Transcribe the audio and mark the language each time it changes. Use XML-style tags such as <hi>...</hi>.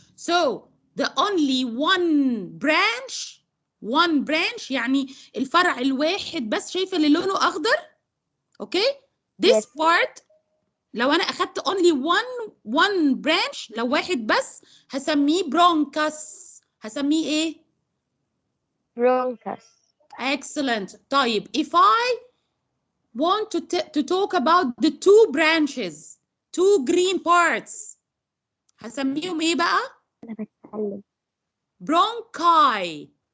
<en>So the only one branch</en> <ar>يعني الفرع الواحد بس. شايفه اللي لونه اخضر؟</ar> <en>Okay. This part</en> <ar>لو انا اخدت</ar> <en>only one branch،</en> <ar>لو واحد بس، هسميه bronchus. هسميه ايه؟</ar> <en>Bronchus. Excellent. طيب, if I want to talk about the two branches, two green parts،</en> <ar>هسميهم ايه بقى؟ أنا بتكلم.</ar> <en>bronchi.</en>